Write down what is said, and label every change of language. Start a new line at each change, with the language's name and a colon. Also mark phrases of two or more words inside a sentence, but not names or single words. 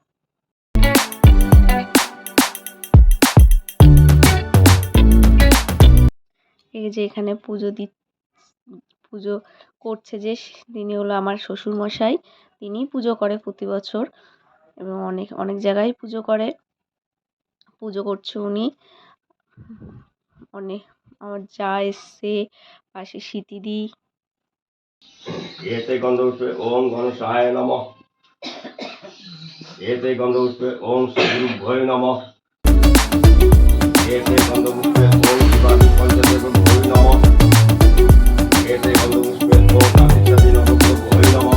Bangla: এই যে এখানে পুজো করছে যে তিনি হলো আমার শ্বশুর মশাই। তিনিই পুজো করে প্রতি বছর এবং অনেক অনেক জায়গায় পুজো করে। পুজো করছে উনি। অনেক আমার যা এসছে, পাশে স্মৃতিদি।
Sanskrit: एते गन्धपुष्पे ओम गणेशाय नमः। एते गन्धपुष्पे ओम श्रीगुरुभ्यो नमः। एते गन्धपुष्पे ओम शिवादि पंचदेवभ्यो नमः। एते गन्धपुष्पे ओम आदित्यादि नवग्रहभ्यो नमः।